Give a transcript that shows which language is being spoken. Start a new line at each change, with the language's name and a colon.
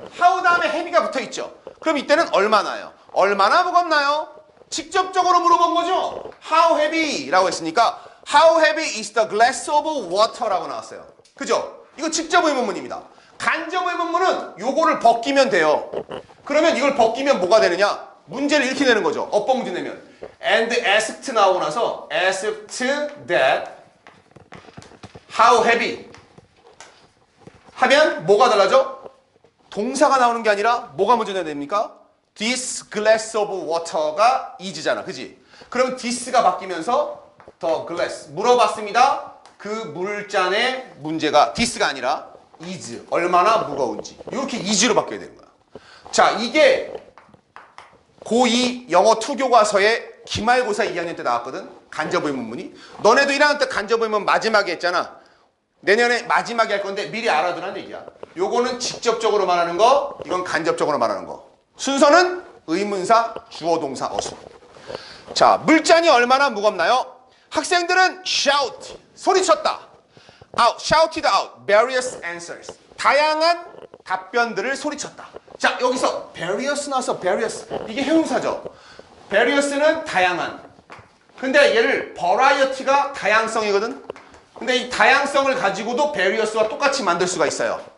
Korean: how 다음에 heavy가 붙어 있죠. 그럼 이때는 얼마나요? 얼마나 무겁나요? 직접적으로 물어본 거죠.
English: How heavy 라고 했으니까 How heavy is the glass of water 라고 나왔어요.
Korean: 그죠? 이거 직접 의문문입니다. 간접 의문문은 요거를 벗기면 돼요. 그러면 이걸 벗기면 뭐가 되느냐? 문제를 이렇게 내는 거죠. 어법 문제 내면 and asked 나오고 나서 asked that how heavy 하면 뭐가 달라져? 동사가 나오는 게 아니라 뭐가 먼저 내야 됩니까?
English: This glass of water가 is잖아.
Korean: 그지? 그럼 this가 바뀌면서 the glass. 물어봤습니다. 그 물잔의 문제가 this가 아니라 is. 얼마나 무거운지. 이렇게 is로 바뀌어야 되는 거야. 자, 이게 고2 영어 투교과서에 기말고사 2학년 때 나왔거든. 간접의문문이. 너네도 1학년 때 간접의문문 마지막에 했잖아. 내년에 마지막에 할 건데 미리 알아두라는 얘기야. 요거는 직접적으로 말하는 거, 이건 간접적으로 말하는 거. 순서는 의문사, 주어, 동사, 어순. 자, 물잔이 얼마나 무겁나요? 학생들은 shout, 소리쳤다.
English: out, shouted out, various answers.
Korean: 다양한 답변들을 소리쳤다. 자, 여기서 various 나와서 various. 이게 형용사죠. various는 다양한. 근데 얘를 variety가 다양성이거든. 근데 이 다양성을 가지고도 various와 똑같이 만들 수가 있어요.